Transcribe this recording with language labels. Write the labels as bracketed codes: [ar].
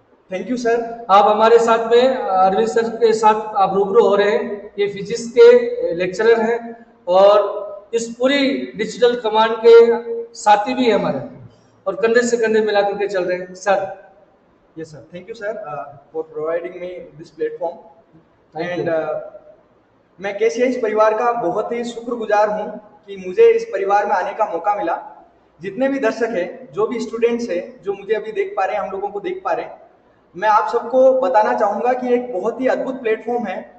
[en] Thank you sir. [hi] आप हमारे साथ में अरविंद सर के साथ आप रूबरू हो रहे हैं। ये फिजिक्स के लेक्चरर हैं और इस पूरी डिजिटल कमांड के साथी भी हैं हमारे और कंधे से कंधे मिला करके चल रहे हैं। Sir [en] Yes, sir. Thank you, sir, for providing me this platform. Thank And you. [hi] मैं KCS परिवार का बहुत ही शुक्रगुजार हूँ कि मुझे इस परिवार में आने का मौका मिला। जितने भी दर्शक हैं, जो भी स्टूडेंट्स हैं, जो मुझे अभी देख पा रहे हैं, हम लोगों को देख पा रहे हैं, मैं आप सबको बताना चाहूँगा कि एक बहुत ही अद्भुत प्लेटफॉर्म है।